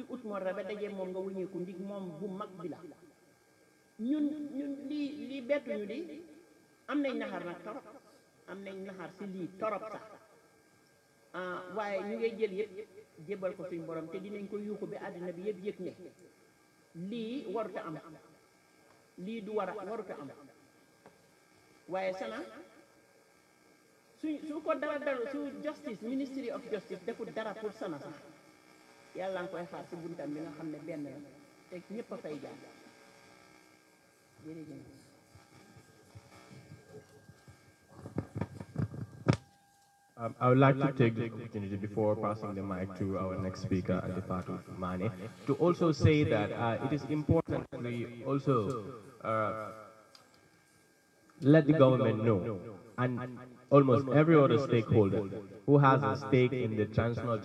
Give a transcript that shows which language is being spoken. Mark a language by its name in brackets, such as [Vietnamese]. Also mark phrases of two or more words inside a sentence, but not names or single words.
[Wolof] ut moodara ba dajee moom nga wuñeeku ndig moom bu mag bi la ñun lii bettuñu di am nañ naxar nag torop am nañ naxar si lii torop sax waaye ñu ngay jël yëpp jébbal ko suñ borom te dinañ ko yuuxu bi àddina bi yëpp yëg ne lii waruta am lii du waruta am waaye Sana su ko dara su justice [English] ministry of justice [Wolof] defut dara pour Sana sax yàlla nga koy xaar si buntam bi nga xam ne benn la te ñëpp a fay jaar jërëjëf. [English] I would like to take this opportunity before passing the mic to our next speaker, Fatou Mane, to also say that it is important that we also let the government know, and almost every other stakeholder who has a stake in the transitional